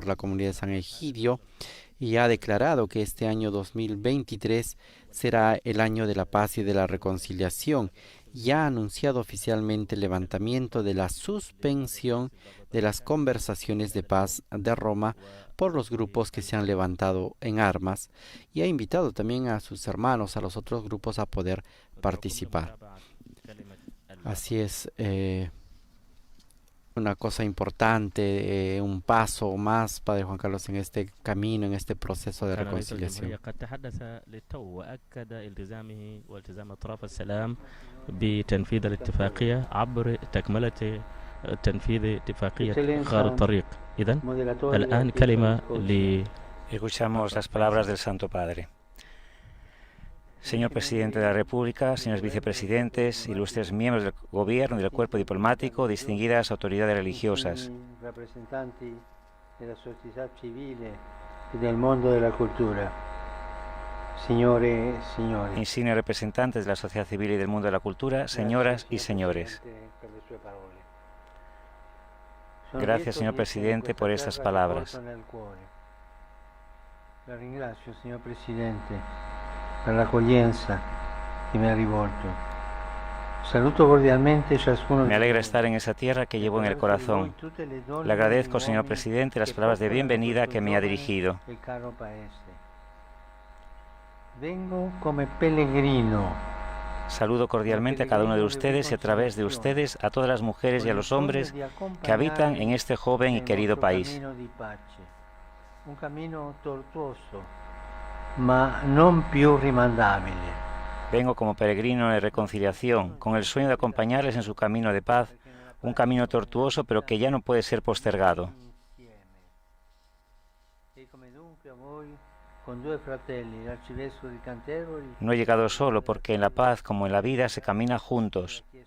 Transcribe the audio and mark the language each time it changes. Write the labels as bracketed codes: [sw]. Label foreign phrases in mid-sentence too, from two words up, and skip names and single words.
[es] la Comunidad de San Egidio y ha declarado que este año 2023 será el año de la paz y de la reconciliación y ha anunciado oficialmente el levantamiento de la suspensión de las conversaciones de paz de Roma por los grupos que se han levantado en armas y ha invitado también a sus hermanos, a los otros grupos, a poder participar. Así es, una cosa importante, un paso más, Padre Juan Carlos, en este camino, en este proceso de reconciliación. [ar] بتنفيذ الاتفاقية عبر تكملة تنفيذ اتفاقية غار الطريق. إذن الآن كلمة [es] Escuchamos las palabras del Santo Padre. Señor Presidente de la República, señores vicepresidentes, ilustres miembros del Gobierno y del cuerpo diplomático, distinguidas autoridades religiosas, [it] representanti della società civile [es] y del mundo de la cultura, [it] signore e signori. [es] Insignes representantes de la sociedad civil y del mundo de la cultura, señoras y señores. Gracias, señor Presidente, por estas palabras. [it] La ringrazio, signor Presidente, per l'accoglienza che mi ha rivolto. Saluto cordialmente ciascuno. [es] Me alegra estar en esa tierra que llevo en el corazón. Le agradezco, señor Presidente, las palabras de bienvenida que me ha dirigido. [it] Vengo come pellegrino. [es] Saludo cordialmente a cada uno de ustedes y a través de ustedes a todas las mujeres y a los hombres que habitan en este joven y querido país. Un camino tortuoso, [it] ma non più rimandabile. [es] Vengo como peregrino de reconciliación, con el sueño de acompañarles en su camino de paz, un camino tortuoso pero que ya no puede ser postergado. No he llegado solo porque en la paz como en la vida se camina juntos.